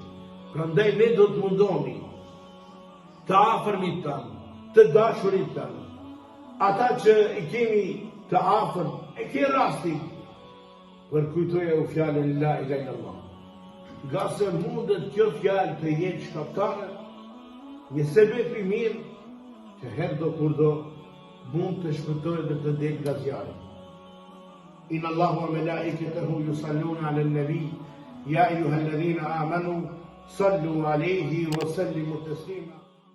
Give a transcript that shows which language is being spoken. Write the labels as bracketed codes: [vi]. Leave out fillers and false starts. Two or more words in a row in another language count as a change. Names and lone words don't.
[sq] Prandaj ne do të mundoni të afërmit tanë, të dashurit tanë, ata që i kemi të afër, e ke rastin, përkujtoja u fjallën [ar] لا إله إلا الله. [sq] Nga se mundet kjo fjallë të jetë shkaptare, një sebeb i mirë, që herë do kur do mund të shpëtojë dhe të del nga zjarri. [ar] إن الله وملائكته يصلون على النبي يا أيها الذين آمنوا صلوا عليه وسلموا تسليما